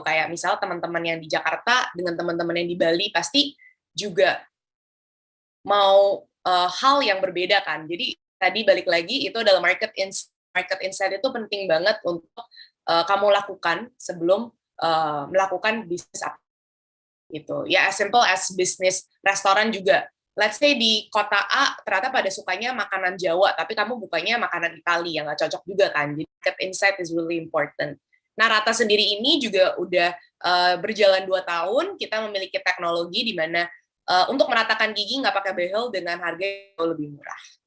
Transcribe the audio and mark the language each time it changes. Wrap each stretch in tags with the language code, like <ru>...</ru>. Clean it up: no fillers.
<id>Kayak misal teman-teman yang di Jakarta dengan teman-teman yang di Bali pasti juga mau hal yang berbeda kan. Jadi tadi balik lagi itu adalah market market insight itu penting banget untuk kamu lakukan sebelum melakukan bisnis apa gitu. Ya,</id> <en>as simple as</en> <id>bisnis restoran juga.</id> <en>Let's say</en> <id>di kota A ternyata pada sukanya makanan Jawa, tapi kamu bukanya makanan Italia, yang nggak cocok juga kan.</id> <en>Jadi market insight is really important.</en> <id>Nah, Rata sendiri ini juga udah berjalan 2 tahun, kita memiliki teknologi di mana untuk meratakan gigi nggak pakai behel dengan harga yang lebih murah.</id>